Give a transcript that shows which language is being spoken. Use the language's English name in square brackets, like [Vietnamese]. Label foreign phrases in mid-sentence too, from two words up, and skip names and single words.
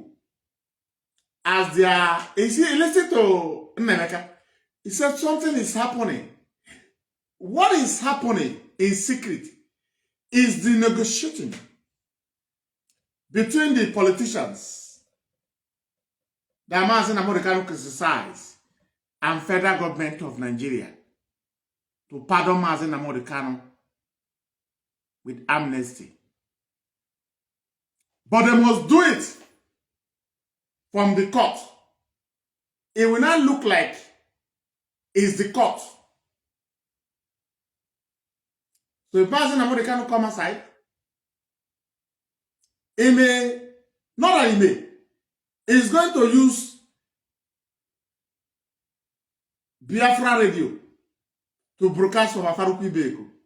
[English] As they are, you see, listen to Nnamdi. He said something is happening. What is happening in secret is the negotiating between the politicians that Mazi Nnamdi Kanu criticize and federal government of Nigeria to pardon Mazi Nnamdi Kanu with amnesty. But they must do it from the court. It will not look like it's the court. So if Mazi Nnamdi Kanu come aside, he may, not that he may, he's going to use Biafra radio to broadcast from Afaruku Beko.